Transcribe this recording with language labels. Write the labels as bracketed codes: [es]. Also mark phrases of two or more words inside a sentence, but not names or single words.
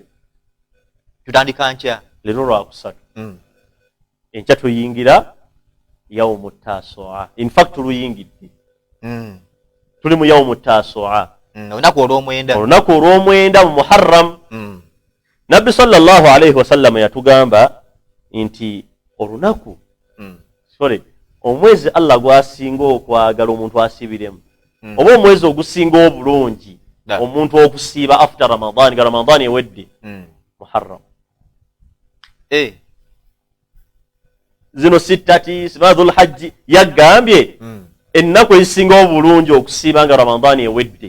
[lg] Tutandika nkya leero lwakusatu. Enkya tuyingira [ar] يوم تاسوعاء. [en] In fact [lg] tuluyingidde. Tuli mu [ar] يوم تاسوعاء. [lg] Olunaku olw'omwenda. Olunaku olw'omwenda mu Muharram. Nabbi [ar] صلى الله عليه وسلم [lg] yatugamba nti olunaku omwezi Allah gwasinga okwagala omuntu asiibiremu oba omwezi ogusinga obulungi omuntu okusiiba after Ramadan nga Ramadan ewedde Muharram. Zino sittati sibadul hajji yagambye ennaku ezisinga obulungi okusiiba nga Ramadan ewedde.